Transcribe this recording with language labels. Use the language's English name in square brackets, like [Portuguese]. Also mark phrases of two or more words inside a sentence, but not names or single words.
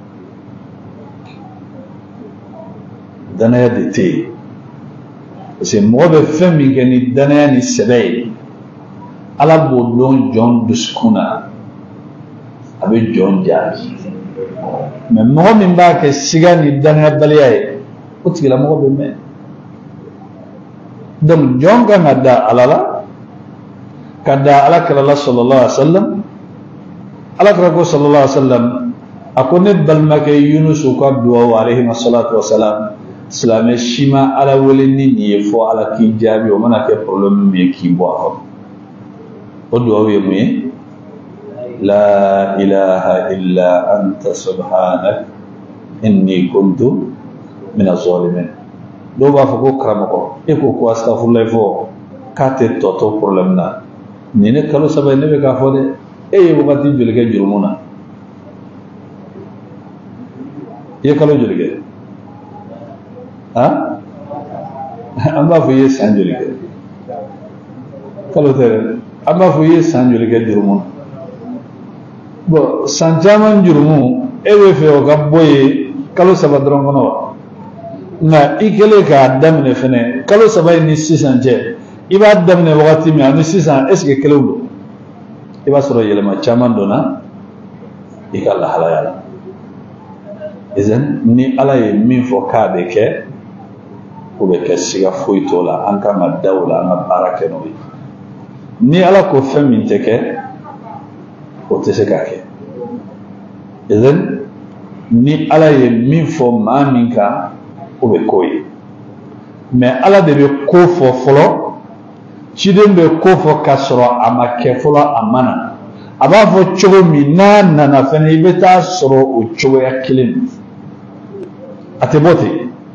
[Bambara] danaya de tɛ yen [French] parce que [Bambara] mɔgɔ bɛ fɛn min kɛ ni danaya ni sɛbɛ ye Ala b'o dɔn jɔn dusukun na a bɛ jɔn jaabi mais mɔgɔ min b'a kɛ siga ni danayabaliya ye o tigilamɔgɔ bɛ mɛn donc jɔn kan ka da Ala la ka da Alakira la [Arabic] صلى الله عليه وسلم [Bambara] Alakira ko [Arabic] صلى الله عليه وسلم [Bambara] a ko ne balimakɛ Yunusu ka duwawu [Arabic] عليه الصلاة والسلام [Bambara] silamɛ si ma Ala wele ni nin ye fɔ Ala k'i jaabi o mana kɛ problème min ye k'i bɔ a kɔnɔ o duwawu ye mun ye [Arabic] لا إله إلا أنت سبحانك إني كنت من الظالمين [Bambara] dɔw b'a fɔ ko karamɔgɔ e ko ko astaghfirullah fɔ k'a tɛ tɔ to problème na nene kalo saba ne be ka fo de e wakati joli kɛ jurumu na ye kalo joli kɛ ha an b'a fɔ i ye san joli kɛ kalo tɛ dɛ an b'a fɔ i ye san joli kɛ jurumu na bon san caman jurumu e bɛ fɛ o ka bɔ ye kalo saba dɔrɔn kɔnɔ wa nka i kɛlen k'a daminɛ fɛnɛ kalo saba in ni sisan cɛ i b'a daminɛ wagati min ani sisan [French] est ce que [Bambara] kelenw don i b'a sɔrɔ yɛlɛma caman donna i ka lahalaya la ni ala ye min fɔ k'a bɛ kɛ o bɛ kɛ siga foyi t'o la an kan ka da o la an ka baara kɛ n'o ye ni ala ko fɛn min tɛ kɛ o tɛ se k'a kɛ ni ala ye min fɔ maa min kan o bɛ k'o ye mais ala de bɛ ko fɔ fɔlɔ ciden bɛ ko fɔ k'a sɔrɔ a ma kɛ fɔlɔ a ma na a b'a fɔ cogo min n'a nana fɛnɛ i bɛ taa sɔrɔ o cogoya kelen a tɛ bɔ ten